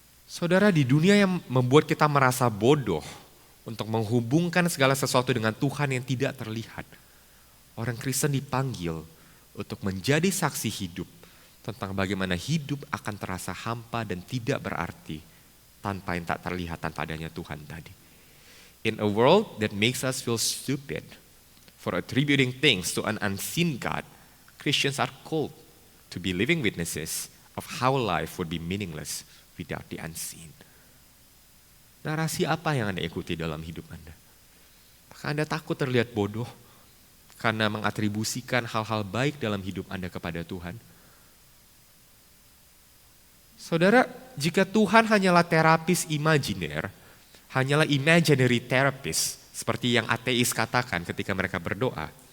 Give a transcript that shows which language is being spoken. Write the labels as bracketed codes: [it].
[id] Saudara, di dunia yang membuat kita merasa bodoh untuk menghubungkan segala sesuatu dengan Tuhan yang tidak terlihat, orang Kristen dipanggil untuk menjadi saksi hidup tentang bagaimana hidup akan terasa hampa dan tidak berarti tanpa yang tak terlihat, tanpa adanya Tuhan tadi. [en] In a world that makes us feel stupid for attributing things to an unseen God, Christians are called to be living witnesses of how life would be meaningless without the unseen. [id] Narasi apa yang Anda ikuti dalam hidup Anda? Apakah Anda takut terlihat bodoh karena mengatribusikan hal-hal baik dalam hidup Anda kepada Tuhan? Saudara, jika Tuhan hanyalah terapis imajiner, hanyalah [en] imaginary therapist, [id] seperti yang ateis katakan ketika mereka berdoa,